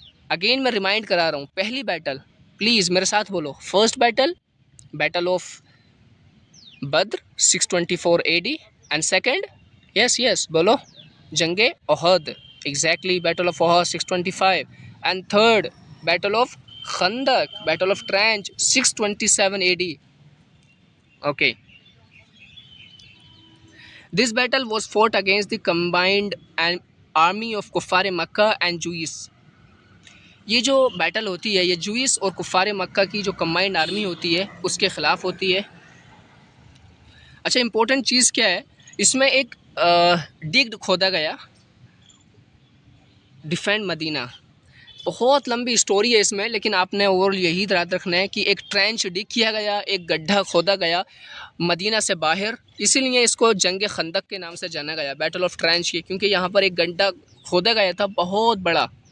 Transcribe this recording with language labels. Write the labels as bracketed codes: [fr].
[ur] Again میں remind کرا رہا ہوں، پہلی بیٹل پلیز میرے ساتھ بولو، first battle battle of Badr 624 AD، and second یس بولو جنگ احد، exactly battle of Uhud 625، and third battle of [en] Khandak, Battle of Trench, 627 AD. Okay. This battle was fought against the combined army of Kuffar Makkah and Jews. [ur] یہ جو battle ہوتی ہے یہ Joyce اور کفار مکہ کی جو کمبائنڈ آرمی ہوتی ہے اس کے خلاف ہوتی ہے. اچھا امپورٹنٹ چیز کیا ہے اس میں ایک ڈگڈ کھودا گیا ڈیفینڈ مدینہ. بہت لمبی اسٹوری ہے اس میں لیکن آپ نے اوور یہی یاد رکھنا ہے کہ ایک ٹرینچ ڈگ کیا گیا, ایک گڈھا کھودا گیا مدینہ سے باہر, اسی لیے اس کو جنگ خندق کے نام سے جانا گیا, بیٹل آف ٹرینچ, کیونکہ یہاں پر ایک گڈھا کھودا گیا تھا بہت بڑا.